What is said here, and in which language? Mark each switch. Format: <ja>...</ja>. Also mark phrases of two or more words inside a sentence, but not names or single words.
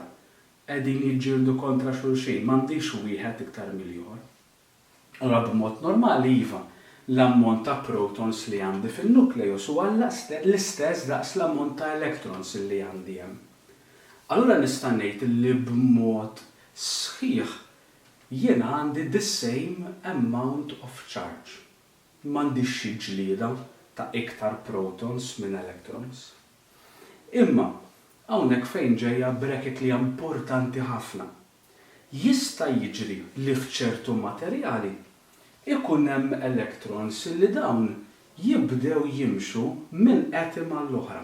<mt>Qegħdin jiġġieldu kontra xulxin, m'għandix wieħed iktar mill-ieħor. Allura b'mod normali iva, l-ammont ta' protons li għandi fin-nukleus huwa l-istess daqs l-ammont ta' electrons li għandi hemm. Allura nista' ngħid li b'mod sħiħ jiena għandi</mt> <en>the same amount of charge.</en> <mt>M'għandix xi ġlieda ta' iktar protons minn electrons. Imma hawnhekk fejn ġejja bracket li importanti ħafna. Jista' jiġri li f'ċertu materjali ikun hemm electrons li dawn jibdew jimxu minn atom għall-oħra.</mt>